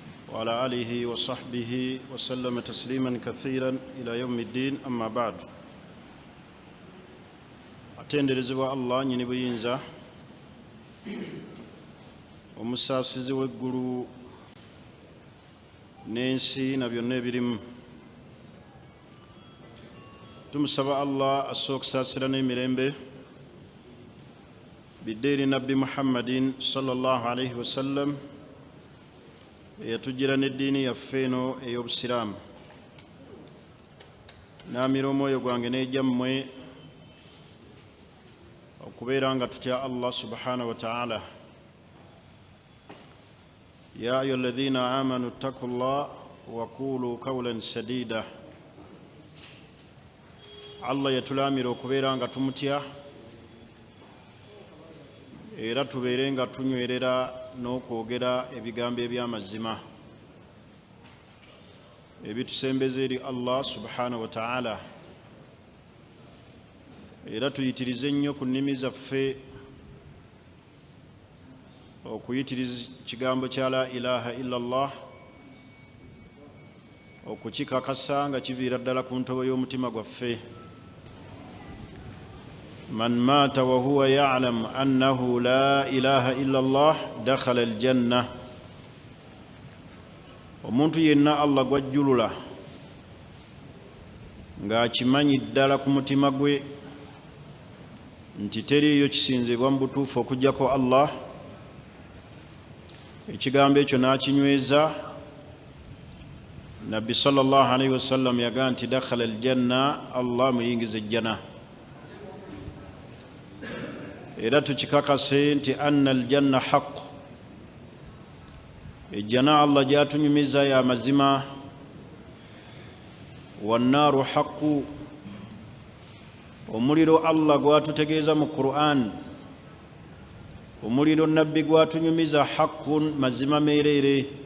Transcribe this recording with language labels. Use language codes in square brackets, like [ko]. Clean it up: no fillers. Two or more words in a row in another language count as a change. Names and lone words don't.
[ar] وعلى آله وصحبه وسلم تسليما كثيرا إلى يوم الدين أما بعد [lg] atenderezebwa Allah nyini buyinza omusaasizi w'eggulu n'ensi na byonna ebirimu. Tumusaba Allah asse okusaasira n'emirembe bidde eri Nabbi Muhammadin [ar] صلى الله عليه وسلم [lg] eyatugira n'eddiini yaffe eno ey'obusiraamu. Naamira omwoyo gwange n'egyammwe okubeera nga tutya Allah [ar] سبحانه وتعالى. يا أيها الذين آمنوا اتقوا الله وقولوا قولا سديدا. [lg] Allah yatulamira okubeera nga tumutya era tubeere nga tunywerera n'okwogera ebigambo eby'amazima ebitusembeza eri Allah [ar] سبحانه وتعالى, [lg] era tuyitirize nnyo ku nnimi zaffe okuyitiriza kigambo kya [ar] لا إله إلا الله, [lg] okukikakasa nga kiviira ddala ku ntobo y'omutima gwaffe. [ar] من مات وهو يعلم أنه لا إله إلا الله دخل الجنة. [lg] Omuntu yenna Allah gwajjulula ng'akimanyi ddala ku mutima gwe nti teriiyo kisinzibwa mu butuufu okuggyako Allah, ekigambo ekyo n'akinyweza. Nabbi [ar] صلى الله عليه وسلم [lg] yagaa nti [ar] دخل الجنة, [lg] Allah muyingiza ejjana. Era tukikakase nti [ar] أن الجنة حق, [lg] ejjana Allah gyatunyumiza ya mazima. [ar] والنار حق, [lg] omuliro Allah gwatutegeeza mu Qur'an, omuliro nabbi gwatunyumiza haqqun, mazima meerere.